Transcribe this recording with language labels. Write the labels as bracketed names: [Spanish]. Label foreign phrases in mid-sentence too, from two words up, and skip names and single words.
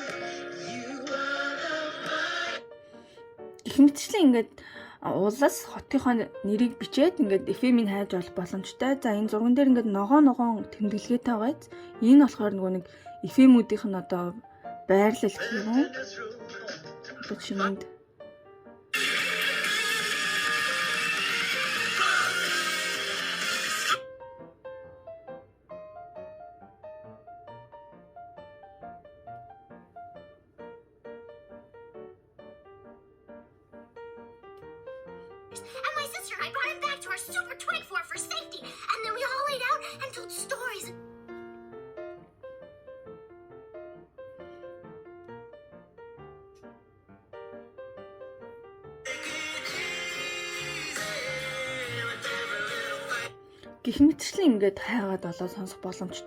[English] You are the fire. [Mongolian] Их мэтчлэн ингээд уулаас хотынхоо нэрийг бичээд ингээд FM-ийг хайж олох боломжтой. За энэ зурган дээр ингээд ногоон тэмдэглэгээтэй байгааз энэ болохоор нөгөө нэг FM-үүдийнх нь одоо байрлал гэх юм. Одоо чинэнд [English] And my sister and I brought him back to our super twig fort for safety. And then we all laid out and told stories. [Mongolian] гэх мэтчлэн ингээд хайгаад олоо сонсох боломжтой.